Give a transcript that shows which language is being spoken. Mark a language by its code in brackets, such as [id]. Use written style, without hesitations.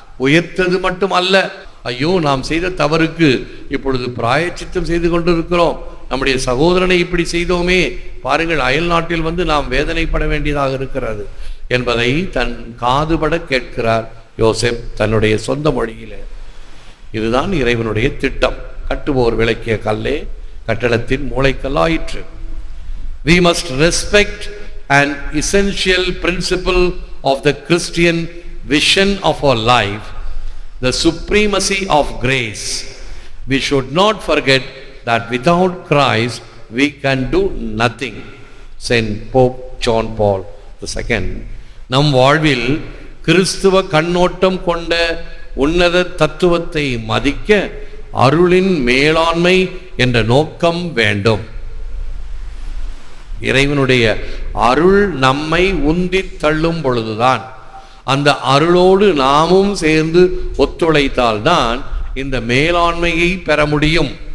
[ta] உயர்த்தது மட்டும் அல்ல, ஐயோ நாம் செய்த தவறுக்கு இப்பொழுது பிராயச்சித்தம் செய்து கொண்டிருக்கிறோம், நம்முடைய சகோதரனை இப்படி செய்தோமே, பாருங்கள் அயல் நாட்டில் வந்து நாம் வேதனைப்பட வேண்டியதாக இருக்கிறது என்பதை தன் காதுபட கேட்கிறார் யோசேப் தன்னுடைய சொந்த மொழியிலே. இதுதான் இறைவனுடைய திட்டம். கட்டுவோர் விளக்கிய கல்லே கட்டடத்தின் மூளைக்கல்லாயிற்று. [en] We must respect an essential principle of the Christian vision of our life, the supremacy of grace. We should not forget that without Christ we can do nothing. Saint Pope John Paul II. [ta] நம் வாழ்வில் கிறிஸ்துவ கண்ணோட்டம் கொண்ட உன்னத தத்துவத்தை மதிக்க அருளின் மேலாண்மை என்ற நோக்கம் வேண்டும். இறைவனுடைய அருள் நம்மை உந்தி தள்ளும் பொழுதுதான், அந்த அருளோடு நாமும் சேர்ந்து ஒத்துழைத்தால்தான் இந்த மேலாண்மையை பெற முடியும்.